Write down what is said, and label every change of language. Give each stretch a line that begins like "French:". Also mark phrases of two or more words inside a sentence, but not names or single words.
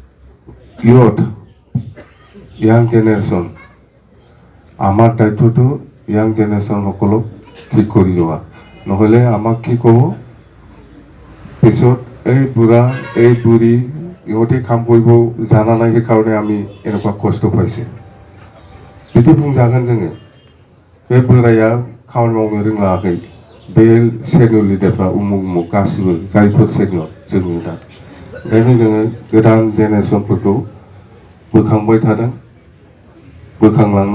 Assamese: ইয়াং জেনেৰেশ্যন, আমাৰ দায়িত্বটো ইয়াং জেনেৰেশ্যনসকলক ঠিক কৰি যোৱা, নহ'লে আমাক কি ক'ব পিছত, এই বুঢ়া এই বুঢ়ী ইহঁতে কাম কৰিব জানা নাই, সেইকাৰণে আমি এনেকুৱা কষ্ট পাইছে
Bodo: बिदि बुंजागोन जोङो। बे बोराया खामानि मावनो रोंलाङाखै, बे सेनियर लिडारफ्रा उमुक गासिबो जायफोर सेनियर जोंनि दा। ओंखायनो जोङो गोदान जेनेरेसनफोरखौ बोखांबाय थादों, बोखांलांनांगौ।